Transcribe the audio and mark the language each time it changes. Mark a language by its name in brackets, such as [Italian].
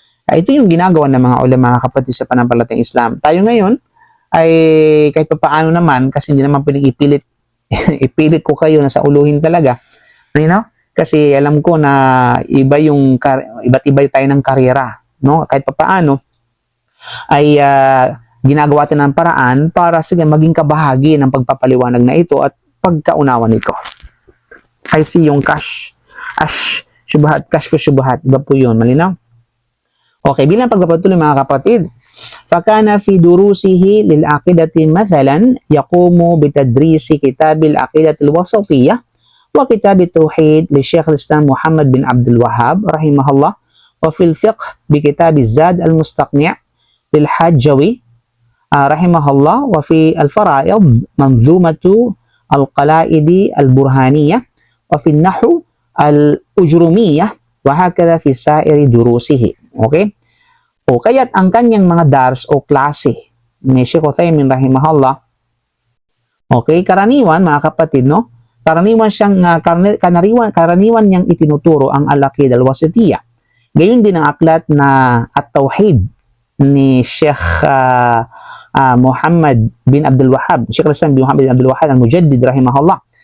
[Filipino] Ito yung ginagawa ng mga ulama, mga kapatid sa pananampalatayang Islam. Tayo ngayon ay kahit pa paano naman, kasi hindi naman pwedeng ipilit ko kayo na sa uluhin talaga. [English] You know? [Filipino] Kasi alam ko na iba't iba tayo ng karera. No? Kahit pa paano ay ginagawa natin ng paraan para sige, maging kabahagi ng pagpapaliwanag na ito at pagkaunawa nito. I see yung cash for syubhat. Iba po yun, malinaw? Okay, bilang pagpapatuloy mga kapatid, [Arabic] فَكَانَ فِي دُرُوسِهِ لِلْعَقِدَةِ مَثَلًا يَقُومُ بِتَدْرِيسِ كِتَابِ الْعَقِدَةِ الْوَسَطِيَّةِ وكتاب التوحيد للشيخ الإسلام محمد بن عبد الوهاب رحمه الله وفي الفقه بكتاب الزاد المستقنع للحاجوي رحمه الله وفي الفرائض منظومة القلائد البرهانية وفي النحو الأجرمية وهكذا في سائر دروسه. Okay? [Filipino] O kaya't ang kanyang mga dars o klase ni Sheikh Uthaymin rahimahullah, okay, karaniwan mga kapatid, no? Karaniwan niyang itinuturo ang al-Aqidah al-Wasitiyah. Gayon din ang aklat na at-Tauhid ni Sheikh Muhammad bin Abdul Wahhab, Sheikh al-Islam bin Muhammad bin Abdul Wahhab al-Mujaddid rahimahullah.